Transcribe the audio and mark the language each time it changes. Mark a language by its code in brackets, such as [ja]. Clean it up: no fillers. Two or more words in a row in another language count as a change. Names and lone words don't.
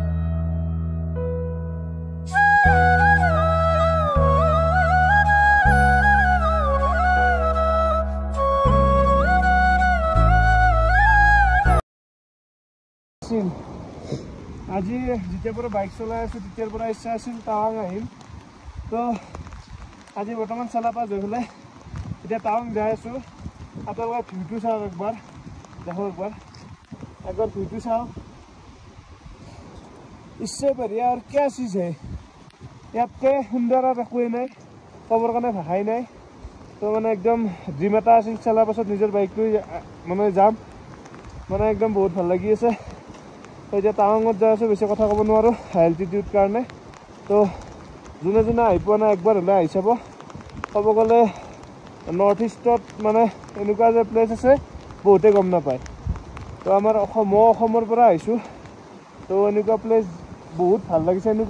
[as] আজি যেতিয়াৰ পৰা বাইক চলাই আছোঁ তেতিয়াৰ পৰা ইচ্ছা আছিল টাৱাং আহিম তো আজি বৰ্তমান চালাপাছ হৈ পেলাই এতিয়া টাৱাং যাই আছোঁ আপোনালোকে ভিউটো চাওক [hi] एक बार देखो [as] একবাৰ ভিউটো চাওক [hi] इससे बढ़िया और क्या चीज़ है [as] ইয়াতকৈ সুন্দৰ আৰু একোৱেই নাই ক'বৰ কাৰণে ভাষাই নাই তো মানে একদম ড্ৰিম এটা আছিল চলাৰ পাছত নিজৰ বাইক লৈ মানে যাম মানে একদম বহুত ভাল লাগি আছে তো এতিয়া টাৱাঙত যাই আছোঁ বেছি কথা ক'ব নোৱাৰোঁ এল্টিটিউড কাৰণে তো যোনে যোনে আহি পোৱা নাই একবাৰ হ'লে আহি চাব ক'ব গ'লে নৰ্থ ইষ্টত মানে এনেকুৱা যে প্লেচ আছে বহুতে গম নাপায় তো আমাৰ অসমৰ পৰা আহিছোঁ তো এনেকুৱা প্লেচ বহুত ভাল লাগিছে এনেকুৱা